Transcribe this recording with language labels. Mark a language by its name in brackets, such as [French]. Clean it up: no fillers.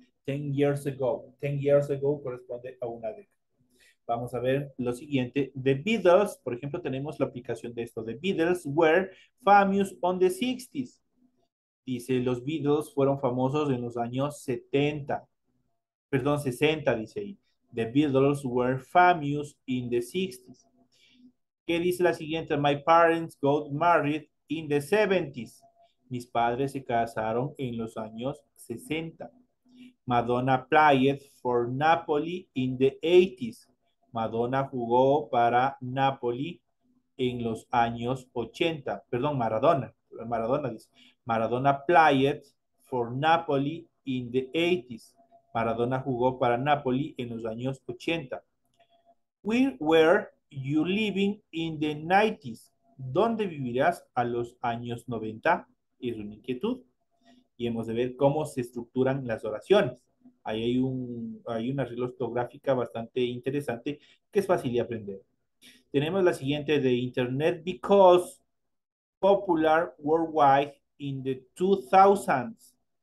[English] 10 years ago. 10 years ago [Spanish] corresponde a una década. Vamos a ver lo siguiente. [English] The Beatles, por ejemplo, tenemos la aplicación de esto. The Beatles were famous on the 60s. [Spanish] Dice, los Beatles fueron famosos en los años 70. Perdón, 60, dice ahí. [English] The Beatles were famous in the 60s. [Spanish] ¿Qué dice la siguiente? [English] My parents got married in the 70s. [Spanish] Mis padres se casaron en los años 60. [English] Madonna played for Napoli in the 80s. [Spanish] Madonna jugó para Napoli en los años 80. Perdón, Maradona. Maradona dice. [English] Maradona played for Napoli in the 80s. [Spanish] Maradona jugó para Napoli en los años 80. [English] Where were you living in the 90s? [Spanish] ¿Dónde vivirás a los años 90? Es una inquietud. Y hemos de ver cómo se estructuran las oraciones. Ahí hay una regla ortográfica bastante interesante que es fácil de aprender. Tenemos la siguiente de [English] Internet because popular worldwide in the 2000s.